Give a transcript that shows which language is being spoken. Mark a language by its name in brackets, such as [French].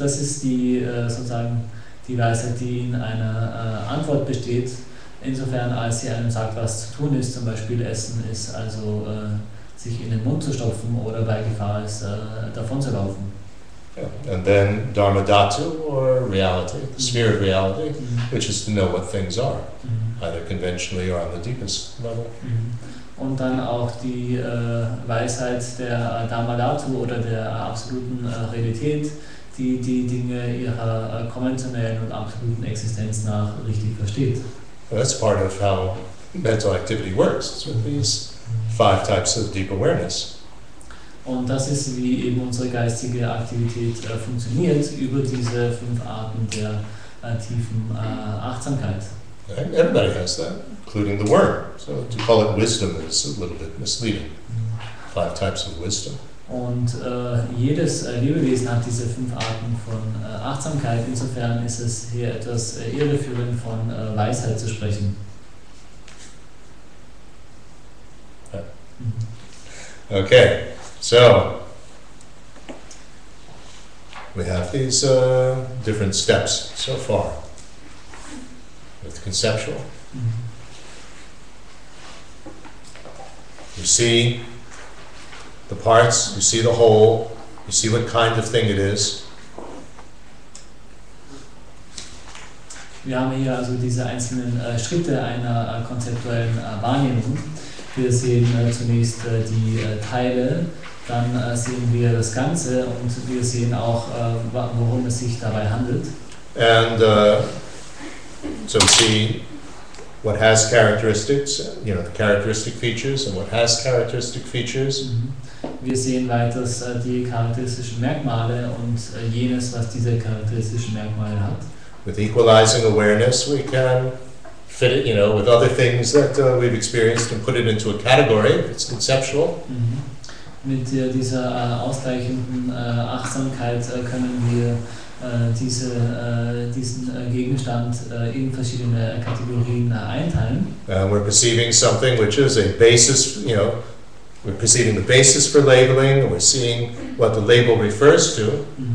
[German] Das ist die sozusagen die Weisheit, die in einer Antwort besteht, insofern als sie einem sagt, was zu tun ist. Zum Beispiel Essen ist sich in den Mund zu stopfen oder bei Gefahr ist, davon zu laufen. [English] Yeah. And then Dharma Dhatu, or reality, the sphere of reality, which is to know what things are, either conventionally or on the deepest level. [German] Und dann auch die Weisheit der Dharma Dhatu oder der absoluten Realität, die die Dinge ihrer konventionellen und absoluten Existenz nach richtig versteht. [English] Well, that's part of how mental activity works. It's with these 5 types of deep awareness. [German] Und das ist, wie eben unsere geistige Aktivität funktioniert, über diese 5 Arten der tiefen Achtsamkeit. [English] Right? Everybody has that, including the worm. So to call it wisdom is a little bit misleading. 5 types of wisdom. [German] Und jedes Lebewesen hat diese 5 Arten von Achtsamkeit. Insofern ist es hier etwas irreführend, von Weisheit zu sprechen. [English] Okay, so we have these different steps so far with conceptual. You see the parts, you see the whole, you see what kind of thing it is. [German] Wir haben hier also diese einzelnen Schritte einer konzeptuellen Wahrnehmung. Wir sehen zunächst die Teile, dann sehen wir das Ganze und wir sehen auch, worum es sich dabei handelt. [English] And so we see what has characteristics, the characteristic features, and what has characteristic features. [German] Wir sehen weiters die charakteristischen Merkmale und jenes, was diese charakteristischen Merkmale hat. [English] With equalizing awareness, we can fit it, with other things that we've experienced and put it into a category if it's conceptual. [German] dieser ausgleichenden Achtsamkeit können wir diesen Gegenstand in verschiedene Kategorien einteilen. [English] We're perceiving something which is a basis, we're perceiving the basis for labeling, we're seeing what the label refers to.